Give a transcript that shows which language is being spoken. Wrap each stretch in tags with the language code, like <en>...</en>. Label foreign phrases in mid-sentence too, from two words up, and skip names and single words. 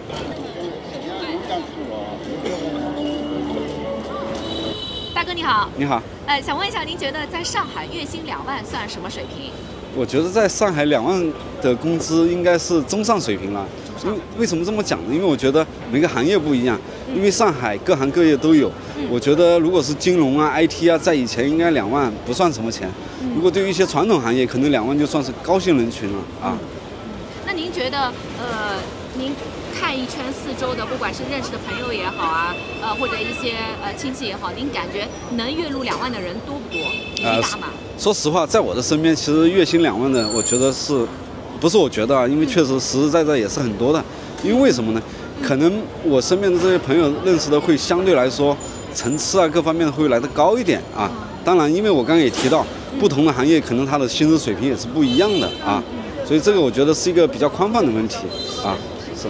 <zh>大哥你好。你好。想問一下，您覺得在上海月薪2萬算什麼水平？我覺得在上海2萬的工資應該是中上水平了。為什麼這麼講呢？因為我覺得每個行業不一樣，因為上海各行各業都有。我覺得如果是金融 IT 在以前應該2萬不算什麼錢。如果对於一些傳統行業，可能2萬就算是高薪人群了那您覺得您看一圈四周的，不管是認識的朋友也好或者一些親戚也好，您感覺能月入2萬的人多不多？比例大嗎？說實話，在我的身邊，其實月薪2萬的，我覺得不是我覺得因為確實實實在在也是很多的。因為什麼呢？可能我身邊的這些朋友認識的會相對來說層次各方面会來得高一點當然，因為我剛刚也提到，不同的行業可能它的薪資水平也是不一樣的所以這個我覺得是一個比較寬泛的問題是。</zh>